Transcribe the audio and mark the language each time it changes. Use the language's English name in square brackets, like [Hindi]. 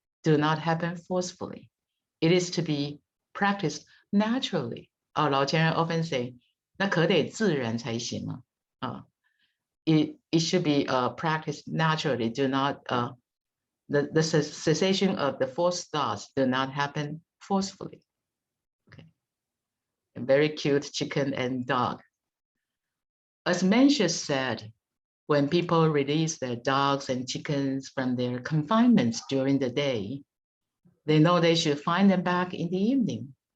[English] Do not happen forcefully. It is to be practiced naturally. [Chinese] 老前人 often say, 那可得自然才行啊。 [English] It should be practiced naturally. Do not the cessation of the forced thoughts do not happen forcefully. Okay. A very cute chicken and dog. As Mencius said, when people release their dogs and chickens from their confinements during the day, they know they should find them back in the evening.